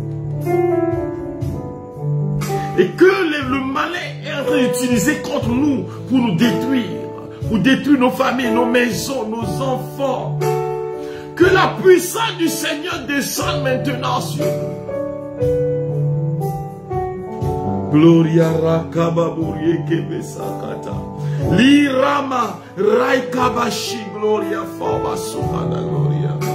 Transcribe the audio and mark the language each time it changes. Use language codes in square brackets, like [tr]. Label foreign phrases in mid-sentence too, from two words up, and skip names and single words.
[fr] Et que le malin est en train d'utiliser contre nous pour nous détruire nos familles, nos maisons, nos enfants. Que la puissance du Seigneur descende maintenant sur nous. Gloria rakababurie kebesakata. Lirama raikabashi gloria faba sumana gloria.